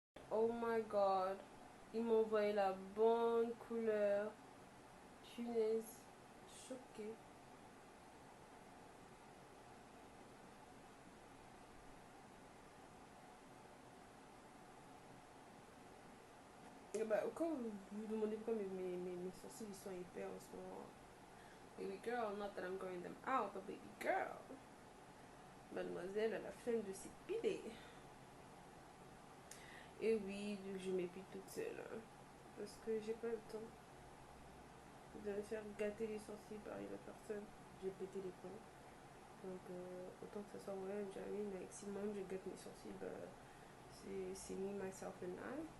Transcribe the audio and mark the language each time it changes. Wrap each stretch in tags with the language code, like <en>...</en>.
<en>Oh my god.</en> <fr>Ils m'ont envoyé la bonne couleur. Punaise. Choquée. Et bah, quand vous vous demandez pourquoi mes sourcils ils sont épais en ce moment.</fr> <en>Baby girl, not that I'm growing them out, but baby girl.</en> <fr>Mademoiselle a la flemme de s'épiler. Et oui, je m'épile toute seule. Hein, parce que j'ai pas le temps de me faire gâter les sourcils par une autre personne. J'ai pété les plombs. Donc, autant que ça soit moi-même, j'arrive, mais si moi-même je gâte mes sourcils, bah, c'est</fr> <en>me, myself and I.</en>